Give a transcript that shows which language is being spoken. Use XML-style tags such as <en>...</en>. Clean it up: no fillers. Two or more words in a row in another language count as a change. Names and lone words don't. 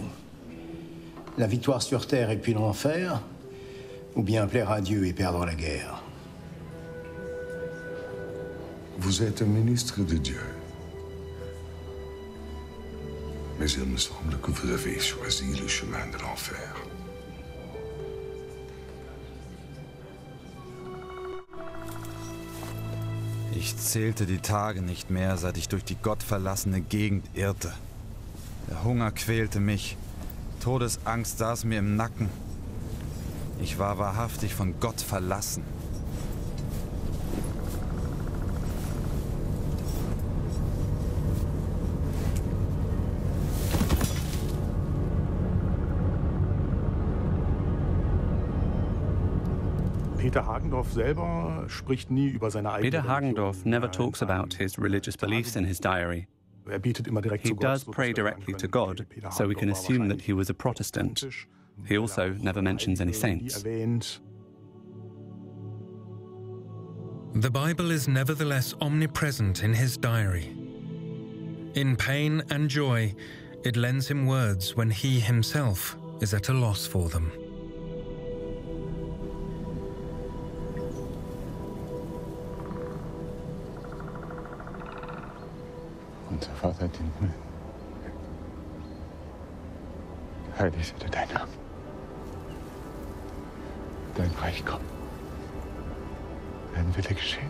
<fr>La victoire sur terre et puis l'enfer, ou bien plaire à Dieu et perdre la guerre? Vous êtes un ministre de Dieu. Mais il me semble que vous avez choisi le chemin de l'enfer.</fr> <de>Ich zählte die Tage nicht mehr, seit ich durch die gottverlassene Gegend irrte. Der Hunger quälte mich. Todesangst saß mir im Nacken. Ich war wahrhaftig von Gott verlassen.</de> <en>Peter Hagendorf never talks about his religious beliefs in his diary. He does pray directly to God, so we can assume that he was a Protestant. He also never mentions any saints. The Bible is nevertheless omnipresent in his diary. In pain and joy, it lends him words when he himself is at a loss for them.</en> <de>Unser Vater im Himmel, heilig sei dein Name. Dein Reich kommt. Dein Wille geschehen.</de>